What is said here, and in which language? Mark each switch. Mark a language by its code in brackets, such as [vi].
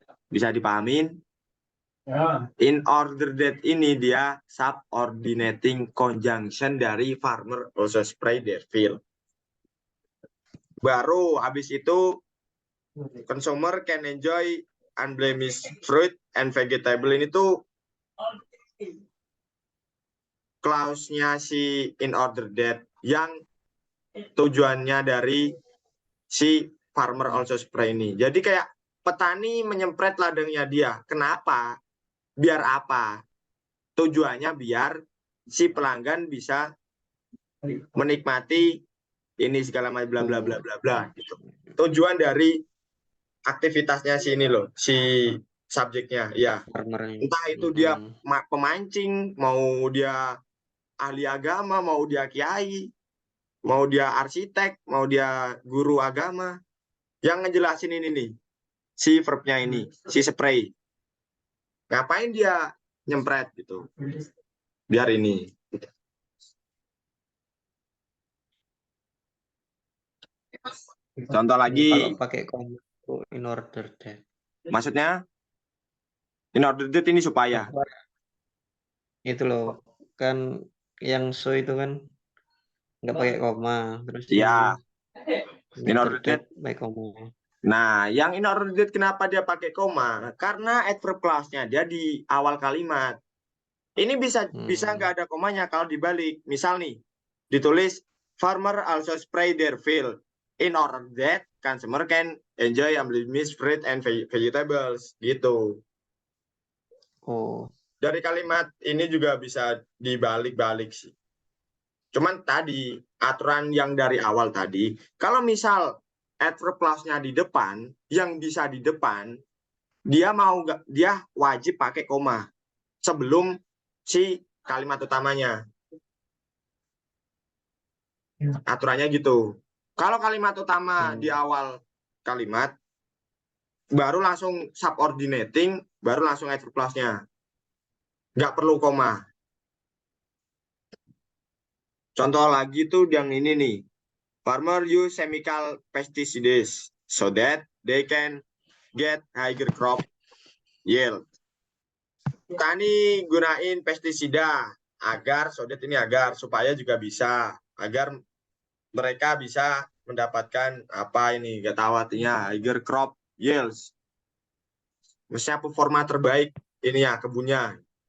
[id] Bisa dipahamin? [en] In order that ini dia subordinating conjunction dari farmer also spray their field. [id] Baru habis itu [en] consumer can enjoy unblemished fruit and vegetable. [id] Ini tuh clause-nya si in order that yang tujuannya dari si [en] farmer also spray [id] ini. Jadi kayak petani menyempret ladangnya dia. Kenapa? Biar apa? Tujuannya biar si pelanggan bisa menikmati ini segala macam bla bla bla bla bla gitu. Tujuan dari aktivitasnya si ini loh, si subjeknya ya. Entah itu dia pemancing, mau dia ahli agama, mau dia kiai, mau dia arsitek, mau dia guru agama. Yang ngejelasin ini nih, si verbnya ini, si spray. Ngapain dia nyempret gitu? Biar ini. Contoh lagi. Kalau pakai koma in order that. Maksudnya? In order that ini supaya. Itu loh, kan yang so itu kan nggak pakai koma, terus Iya. in order that pakai koma. Nah, yang in order that kenapa dia pakai koma? Karena adverb clause-nya dia di awal kalimat. Ini bisa nggak ada komanya kalau dibalik. Misal nih, ditulis [en] farmer also spray their field in order that consumer can enjoy unblemished fruit and vegetables gitu. [id] Oh, Dari kalimat ini juga bisa dibalik-balik sih. Cuman tadi aturan yang dari awal tadi, kalau misal adverb clause-nya di depan, yang bisa di depan, dia wajib pakai koma sebelum si kalimat utamanya. Aturannya gitu. Kalau kalimat utama di awal kalimat, baru langsung subordinating, baru langsung adverb clause-nya. Nggak perlu koma. Contoh lagi tuh yang ini nih. [en] Farmer use chemical pesticides so that they can get higher crop yield. [id] Petani gunain pestisida agar supaya juga bisa agar mereka bisa mendapatkan apa ini nggak tahu artinya [en] higher crop yields. [id] Maksudnya performa terbaik ini ya kebunnya.